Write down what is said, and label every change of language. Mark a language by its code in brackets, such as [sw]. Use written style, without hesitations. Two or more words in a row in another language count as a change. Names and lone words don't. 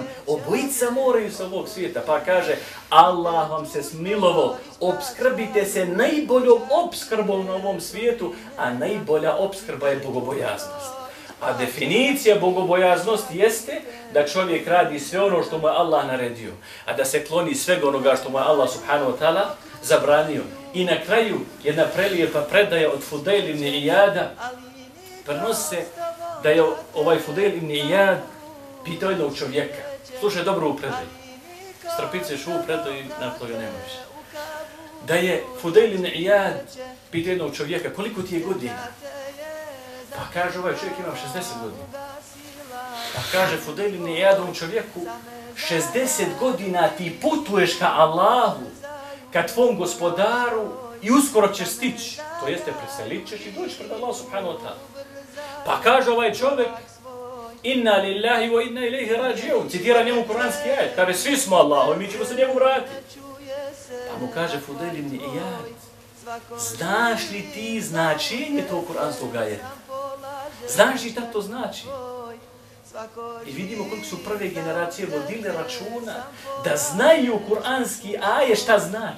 [bs] Obojica moraju sa ovog svijeta. Pa kaže, Allah vam se smilovo, obskrbite se najboljom obskrbom na ovom svijetu, a najbolja obskrba je bogobojaznost. A definicija bogobojaznosti jeste da čovjek radi sve ono što mu je Allah naredio, a da se kloni svega onoga što mu je Allah [ar] سبحانه وتعالى [bs] zabranio. I na kraju jedna prelijepa predaja od Fudejl ibn Iyada, prenosi se da je ovaj Fudejl ibn Iyad pitao jednog čovjeka, slušaj dobro u predaju, strpiceš u preto i nakon toga nema više. Da je Fudejl ibn Iyad pita jednog čovjeka, koliko ti je godina? Pa kaže, ovaj čovjek ima 60 godina. Pa kaže Fudejl ibn Iyad ovom čovjeku, 60 godina ti putuješ ka Allahu, ka tvom gospodaru i uskoro ćeš stići. To jeste, preselit ćeš i doći pred Allah [ar] سبحانه وتعالى. [bs] Pa kaže ovaj čovjek, [ar] إنا لله وإنا إليه راجعون. [bs] Citira njemu kuranski ajet. Kaže, svi smo Allahu i mi ćemo se njemu vratiti. Pa mu kaže Fudejl ibn Iyad, znaš li ti značenje tog kuranskog ajeta? Znaš li šta to znači? I vidimo koliko su prve generacije vodile računa da znaju kuranski ajet šta znači.